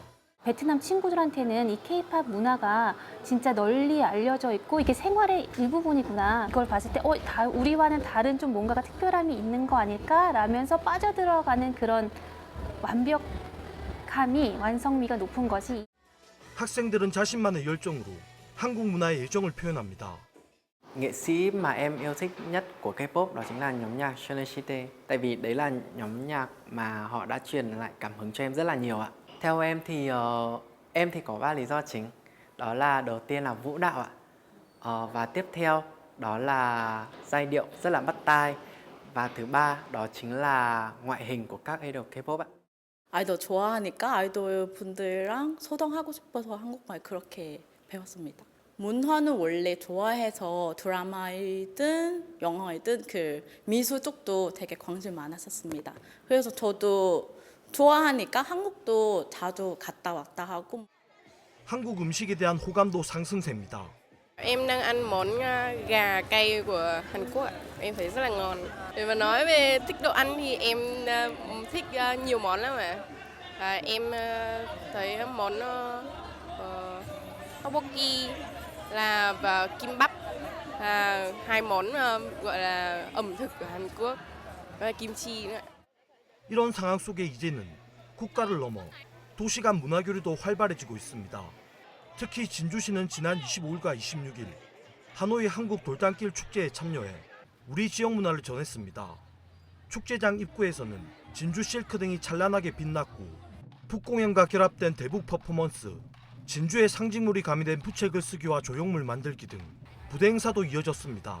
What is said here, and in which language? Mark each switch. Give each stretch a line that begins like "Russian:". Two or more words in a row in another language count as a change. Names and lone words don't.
Korean: 베트남 친구들한테는 이 K-팝 문화가 진짜 널리 알려져 있고 이게 생활의 일부분이구나. 이걸 봤을 때 우리와는 다른 좀 뭔가가 특별함이 있는 거 아닐까? 라면서 빠져들어가는 그런 완벽함이, 완성미가 높은 것이. 학생들은 자신만의 열정으로 한국 문화의 애정을 표현합니다.
Vietnamese: Nghệ sĩ mà em yêu thích nhất của K-pop đó chính là nhóm nhạc Sonicity. Tại vì đấy là nhóm nhạc mà họ đã truyền lại cảm hứng cho em rất là nhiều ạ. Theo em thì có 3 lý do chính. Đó là đầu tiên là vũ đạo ạ. Và tiếp theo đó là giai điệu rất là bắt tai. Và thứ ba đó chính là ngoại hình của các idol K-pop ạ.
Korean: 아이돌 좋아하니까 아이돌 분들이랑 소통하고 싶어서 한국말 그렇게 배웠습니다. 문화는 원래 좋아해서 드라마이든 영화이든 그 미술 쪽도 되게 관심 많았었습니다. 그래서 저도 좋아하니까 한국도 자주 갔다 왔다 하고. 한국 음식에 대한 호감도 상승세입니다.
Vietnamese: Em đang ăn món gà cay của Hàn Quốc ạ. Em thấy rất là ngon. Để mà nói về thích đồ ăn thì em thích nhiều món lắm ạ. Em thấy món tteokbokki và kimbap là hai món gọi là ẩm thực của Hàn Quốc và kimchi nữa.
Korean: 이런 상황 속에 이제는 국가를 넘어 도시 간 문화 교류도 활발해지고 있습니다. 특히 진주시는 지난 25일과 26일 하노이 한국 돌담길 축제에 참여해 우리 지역 문화를 전했습니다. 축제장 입구에서는 진주 실크 등이 찬란하게 빛났고 북공연과 결합된 대북 퍼포먼스, 진주의 상징물이 가미된 부채 글쓰기와 조형물 만들기 등 부대 행사도 이어졌습니다.